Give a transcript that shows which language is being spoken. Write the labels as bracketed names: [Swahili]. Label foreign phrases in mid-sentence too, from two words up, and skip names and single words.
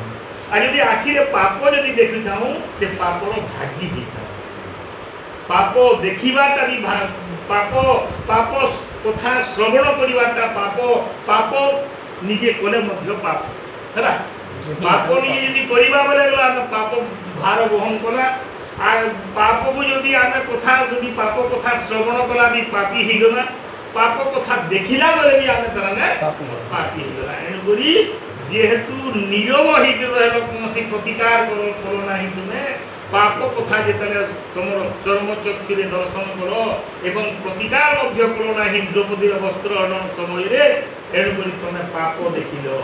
[Odia] ଆଉ ଯଦି ଆଖିରେ ପାପ ଯଦି ଦେଖିଥାଉ ସେ ପାପର ଭାଗି ହେଇଥାଉ। ପାପ ଦେଖିବାଟା ବି ପାପ, ପାପ କଥା ଶ୍ରବଣ କରିବାଟା ପାପ, ପାପ ନିଜେ କଲେ ମଧ୍ୟ ପାପ ହେଲା। ପାପ ନିଜେ ଯଦି କରିବା ବେଲେ ଆମେ ପାପ ଭାର ବହନ କଲା। আর পাপକୁ যদি ଆମେ କଥା ଯଦି ପାପ କଥା ଶ୍ରବଣ କଲା ବି ପାପୀ ହେଇଗଲା, ପାପ କଥା ଦେଖିଲା ବେଳେ ବି ଆମେ ତାମାନେ ପାପୀ ହେଇଗଲା। ଏଣୁକରି ଯେହେତୁ ନୀରବ ହେଇକି ରହିଲ, କୌଣସି ପ୍ରତିକାର କର ନାହିଁ, ତୁମେ ପାପ କଥା ଯେତେବେଳେ ତୁମର ଚର୍ମଚକ୍ଷୁରେ ଦର୍ଶନ କର ଏବଂ ପ୍ରତିକାର ମଧ୍ୟ କର ନାହିଁ ଦ୍ରୌପଦୀର ବସ୍ତ୍ର ହରଣ ସମୟରେ, ଏଣୁକରି ତୁମେ ପାପ ଦେଖିଲ।